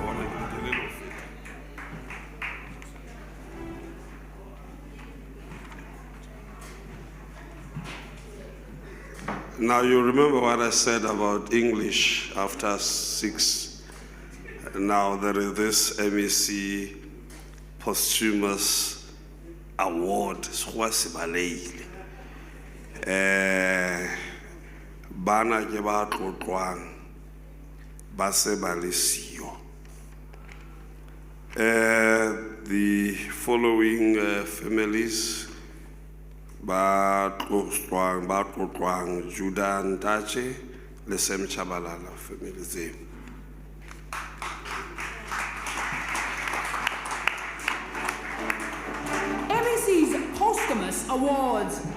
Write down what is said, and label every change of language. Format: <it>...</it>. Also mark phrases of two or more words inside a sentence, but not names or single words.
<en>Now you remember what I said about English after 6. Now there is this MEC posthumous award.</en> <st>Bana ke ba tlotlwang ba se ba le siyo.</st> <en>The following families</en> <st>ba tlotlwang Judah Ntache le Sem Chabalala family zeo.</st> <en>MEC's posthumous awards.</en>